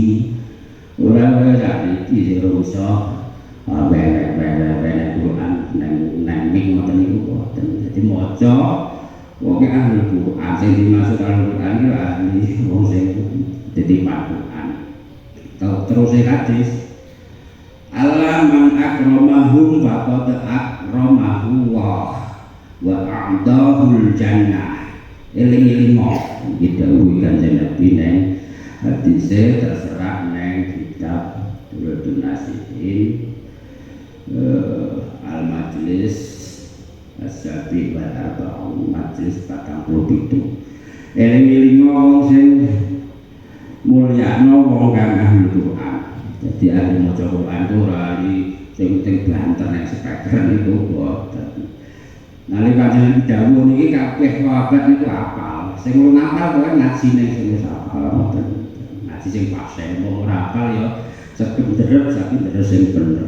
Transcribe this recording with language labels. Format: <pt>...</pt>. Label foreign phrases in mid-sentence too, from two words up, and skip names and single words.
<jv>Ora wae iki sing iso bere Quran nang mik ngoten niku boten. Dadi maca wong ahli Quran sing dimaksud Al-Quran iku ahli wong sing dadi Quran. Terus hadis</jv> <ar>Allah man akramahum faqad akramahu wa a'dahul jannah.</ar> <jv>Eling-eling iki dawuh Kanjeng Nabi neng hadise terserah neng kitab Turutun Nasihin</jv> <ar>al-majlis as-sabi wal arba'un</ar> <jv>majlis 47. Eling-eling wong sing mulyakno wong kang ahli Quran. Jadi ahli maca Quran itu ora ahli sing penting banter nek speaker niku boten. Nalika Kanjeng dawuh niki kabeh sahabat niku hafal. Sing ora hafal kok ngaji ning sing wis hafal boten. Ngaji sing pasé wong ora hafal ya sekedhep sing bener.</jv>